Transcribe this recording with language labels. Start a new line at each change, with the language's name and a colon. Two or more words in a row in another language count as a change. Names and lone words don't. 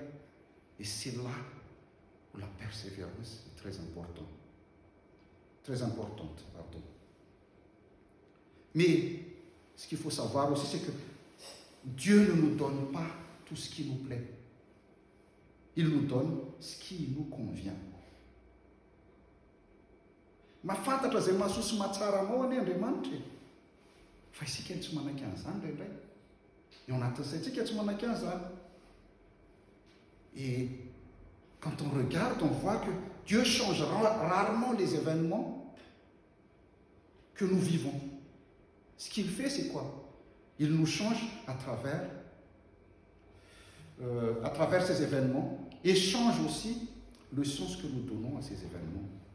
French: Et c'est là où la persévérance est très importante. Mais ce qu'il faut savoir aussi, c'est que Dieu ne nous donne pas tout ce qui nous plaît. Il nous donne ce qui nous convient.
Malagasy: Mahafantatra izay mahasoa sy mahatsara anao anie Andriamanitra. Fa isika tsy manaiky an'izany indraindray. Eo anatin'ny saintsika tsy manaiky an'izany.
French: Et quand on regarde, on voit que Dieu change rarement les événements que nous vivons. Ce qu'il fait, c'est quoi? Il nous change à travers ces événements et change aussi le sens que nous donnons à ces événements.